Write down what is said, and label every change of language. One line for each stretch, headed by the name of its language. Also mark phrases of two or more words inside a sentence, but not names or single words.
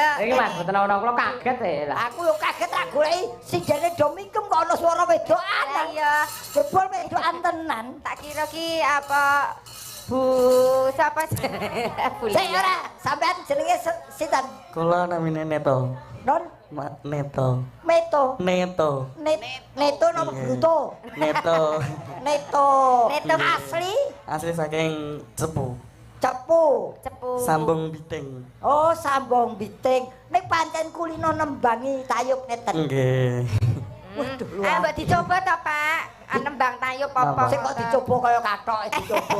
Javanese: Iki Mas, mboten ana kula kaget lah. Aku yo kaget tak goleki sindene do mingkem kok ana suara wedokan. Lah iya, Jebul wedokan tenan. tak kira ki apa Bu siapa Bu Sik ora, sampean jenenge sinten? Kula namine Neto. Non Neto. Meto. Neto. Neto nopo Bruto? Neto. Neto. Neto. Asli Asli saking Cepu. Cepu. Cepu. Sambung Biting. Oh, sambung biting. Nek pancen kulino nembangi tayub neten. Nggih. Waduh, Ah, mbok dicoba to, Pak. Nembang tayub apa? Sing kok dicoba kaya kathok dicoba.